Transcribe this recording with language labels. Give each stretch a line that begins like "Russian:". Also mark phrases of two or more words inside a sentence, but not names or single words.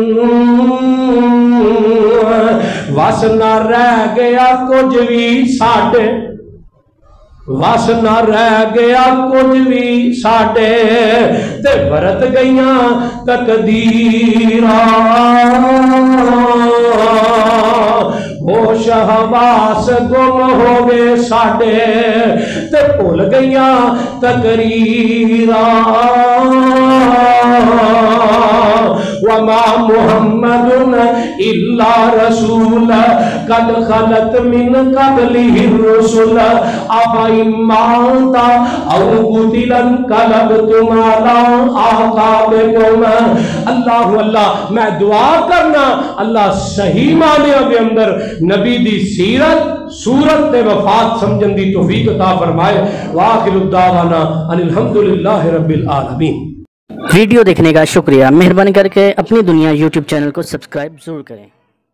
Punjabi: وس نہ رہ گیا کجھ بھی ساڈے، وس نہ رہ گیا کجھ بھی ساڈے، تے ورت گئیاں تقدیراں. ہوش حواس گم ہو گئے ساڈے، تے بھل گئیاں تقریراں.
Arabic: وما محمد إلا رسول قد خلت من قبله الرسل أفإن مات أو قتل انقلبتم على أعقابكم.
Punjabi: اللہ اللہ، میں دعا کرنا اللہ صحیح معنیاں کے اندر نبی دی سیرت صورت تے وفات سمجھن دی توفیق عطا فرمائے.
Arabic: وآخر دعوانا أن الحمد لله رب العالمين.
Urdu: ویڈیو دیکھنے کا شکریہ۔ مہربانی کرکے اپنی دنیا یوٹیوب چینل کو سبسکرائب ضرور کریں.